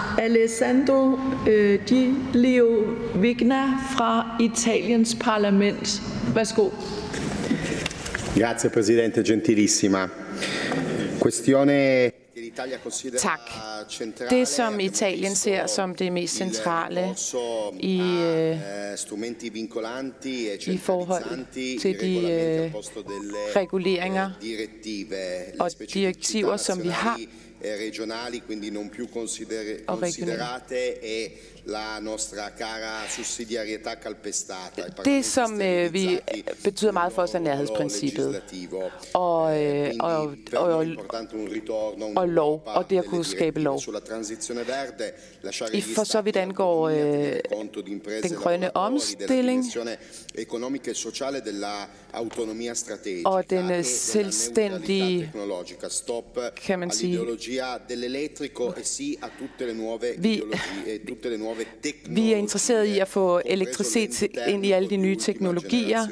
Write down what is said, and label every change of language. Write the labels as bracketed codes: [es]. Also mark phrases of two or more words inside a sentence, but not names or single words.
[da] Alessandro Di Leovigna fra Italiens parlament. Værsgo. [it] Grazie Presidente, gentilissima. Questione. [da] Tak. Det, som Italien ser som det mest centrale i forhold til de reguleringer og direktiver, som vi har, [it] regionali, quindi non più considerate, e la nostra cara sussidiarietà calpestata. [da] Det, som vi betyder meget for os, er nærhedsprincippet og lov, og det at kunne skabe lov. For så vidt angår den grønne omstilling og den selvstændige, kan man sige, vi er interesseret i at få elektricitet ind i alle de nye teknologier.